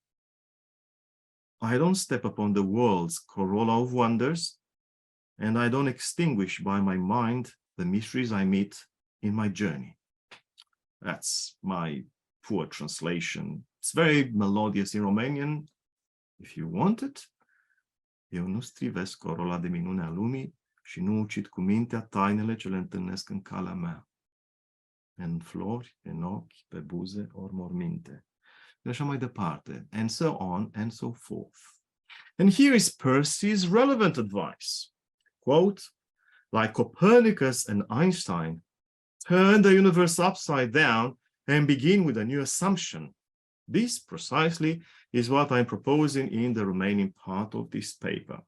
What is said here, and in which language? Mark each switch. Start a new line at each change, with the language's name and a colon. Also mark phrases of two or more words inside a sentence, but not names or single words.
English: I don't step upon the world's corolla of wonders, and I don't extinguish by my mind the mysteries I meet in my journey. That's my poor translation. It's very melodious in Romanian. If you want it,
Romanian: eu nu strivesc corola de minune a lumii și nu ucid cu mintea tainele ce le întâlnesc în calea mea. în flori, în ochi, pe buze, ori morminte. Și așa mai departe,
English: and so on and so forth. And here is Percy's relevant advice. Quote, like Copernicus and Einstein, turn the universe upside down and begin with a new assumption. This precisely is what I'm proposing in the remaining part of this paper.